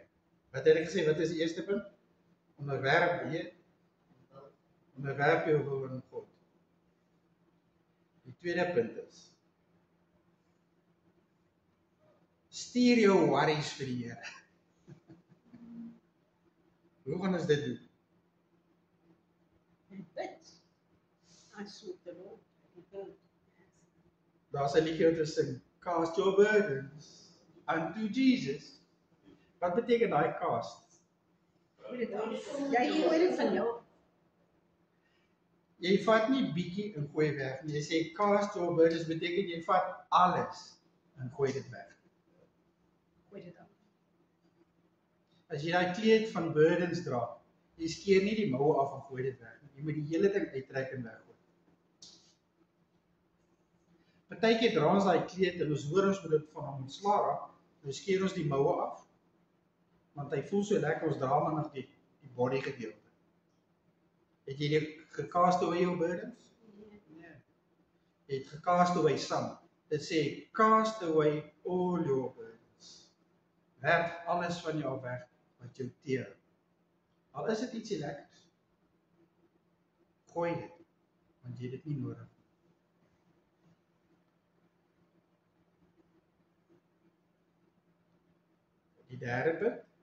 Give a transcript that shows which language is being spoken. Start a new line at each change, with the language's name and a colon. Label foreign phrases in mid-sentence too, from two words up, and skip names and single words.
Afrikaans: Wat het ek gesê, wat is die eerste punt? Onderwerp jou wil in God. Die tweede punt is, stuur jou worries vir die Here. Hoe gaan ons dit doen? Bid.
English: I sought the Lord. He heard.
Afrikaans: Daar's 'n liedjie wat sing,
English: cast your burdens unto Jesus.
Afrikaans: Wat beteken daai cast? Jy hoor dit van jou. Jy vat nie bietjie en gooi weg nie. Jy sê
English: cast your burdens
Afrikaans: beteken jy vat alles en gooi dit weg. Gooi dit af. As jy daai kleed van burdens dra, jy skeer nie die moue af en gooi dit weg nie. Jy moet die hele ding uittrek en weggooi. Partykeer dra ons daai kleed en ons hoor ons moet dit van hom ontslaa raak, nou skeer ons die moue af, want hy voel so lekker, ons dra maar nog die body gedeelte. Het jy die
English: gecast away
Afrikaans: jou burdens? Nee. Jy het
English: gecast away some.
Afrikaans: Dit sê,
English: cast away all your burdens.
Afrikaans: Werp alles van jou weg wat jou teer. Al is dit ietsie lekkers. Gooi dit, want jy het dit nie nodig. Die derde punt.